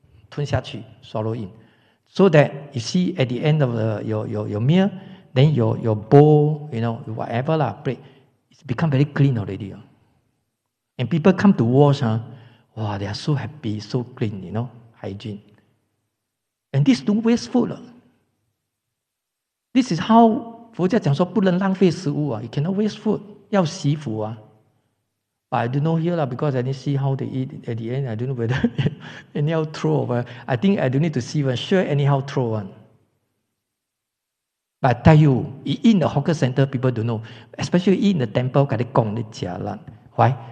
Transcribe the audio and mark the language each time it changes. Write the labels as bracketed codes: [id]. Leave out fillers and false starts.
[zh] 吞下去, [en] swallow in. So that you see at the end of your meal, then your bowl, whatever plate, it's become very clean already. And people come to wash, they are so happy, so clean, hygiene. And this don't waste food. This is how [zh] 佛教讲说不能浪费食物啊 ， [en] you cannot waste food， [zh] 要惜福啊。 [en] But I don't know here lah because I didn't see how they eat at the end. I don't know whether anyhow throw over. I think I don't need to see one. Sure, anyhow throw one. But I tell you, in the hawker center, people don't know. Especially in the temple, got the why?